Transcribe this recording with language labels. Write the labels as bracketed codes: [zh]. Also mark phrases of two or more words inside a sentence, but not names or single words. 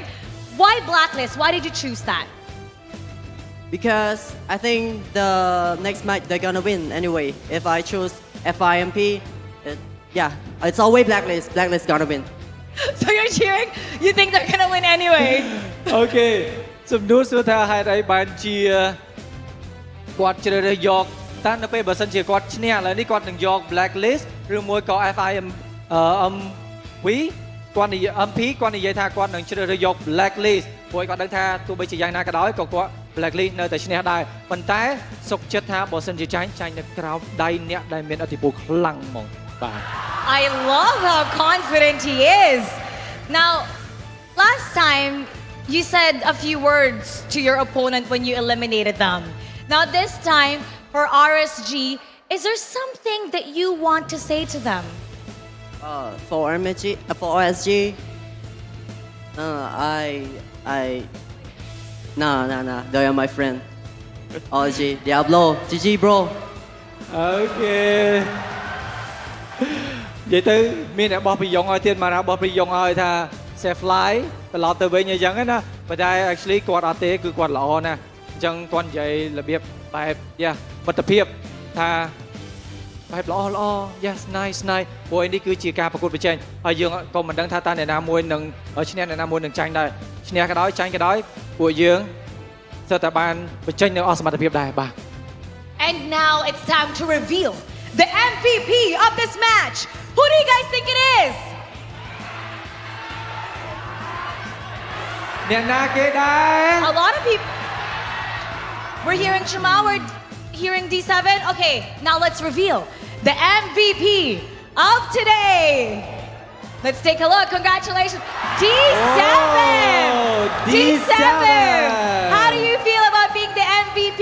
[en] Why Blacklist? Why did you choose that? Because I think the next match they're gonna win anyway. If I choose FIMP, it's always Blacklist. Blacklist gonna win. So you're cheering? You think they're gonna win anyway? [km] អូខេសំណួរសួរថាហេតុអីបានជាគាត់ជ្រើសរើសយកតើនៅពេលបើសិនជាគាត់ឈ្នះឥឡូវនេះគាត់នឹងយក Blacklist ឬមួយក៏ FIMP គាត់និយាយ MP គាត់និយាយថាគាត់នឹងជ្រើសរើសយក Blacklist ព្រោះគាត់ដឹងថាទោះបីជាយ៉ាងណាក៏ដោយក៏គាត់ Blacklist នៅតែឈ្នះដែរប៉ុន្តែសុខចិត្តថាបើសិនជាចាញ់នៅក្រោមដៃអ្នកដែលមានឥទ្ធិពលខ្លាំងហ្មងបាទ [en] I love how confident he is. Now, last time you said a few words to your opponent when you eliminated them. Now this time for RSG, is there something that you want to say to them? For RSG, nah. They are my friend. RSG, Diablo, GG bro. [km] អូខេនិយាយទៅមានអ្នកបោះពីយ៉ុងឲ្យទៀតមកណាបោះពីយ៉ុងឲ្យថា [en] safe fly [km] ត្រឡប់ទៅវិញអញ្ចឹងណាប៉ុន្តែ actually គាត់អត់ទេគឺគាត់ល្អណាស់អញ្ចឹងគាត់និយាយរបៀបបែបមិត្តភាពថាបែបល្អ [en] yes nice [km] ព្រោះនេះគឺជាការប្រកួតប្រជែងហើយយើងក៏មិនដឹងថាតើអ្នកណាមួយនឹងឈ្នះអ្នកណាមួយនឹងចាញ់ដែរឈ្នះក៏ដោយចាញ់ក៏ដោយពួកយើងស្ទើរតែបានបញ្ចេញនៅអស់សមត្ថភាពដែរបាទ [en] And now it's time to reveal the MVP of this match. Who do you guys think it is? [km] អ្នកណាគេដែរ [en] A lot of people. We're hearing Shema, we're hearing D7. Okay, now let's reveal the MVP of today. Let's take a look. Congratulations. D7! D7! How do you feel about being the MVP?